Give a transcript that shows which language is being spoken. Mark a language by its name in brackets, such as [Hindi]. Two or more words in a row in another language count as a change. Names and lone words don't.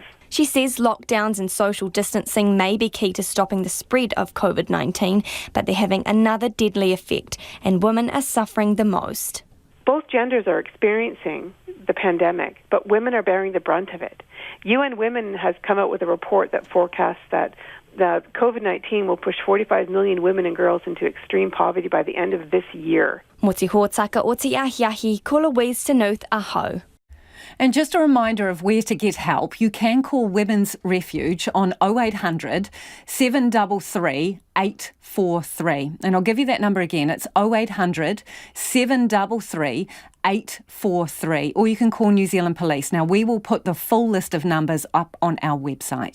[English] She says lockdowns and social distancing may be key to stopping the spread of COVID-19, but they're having another deadly effect, and women are suffering the most. Both genders are experiencing the pandemic, but women are bearing the brunt of it. UN Women has come out with a report that forecasts that the COVID-19 will push 45 million women and girls into extreme poverty by the end of this year. [Māori] Moti hōtaka o te ahiahi, ko Louise Tanuth aho. [English] And just a reminder of where to get help. You can call Women's Refuge on 0800 733 843. And I'll give you that number again. It's 0800 733 843. Or you can call New Zealand Police. Now, we will put the full list of numbers up on our website.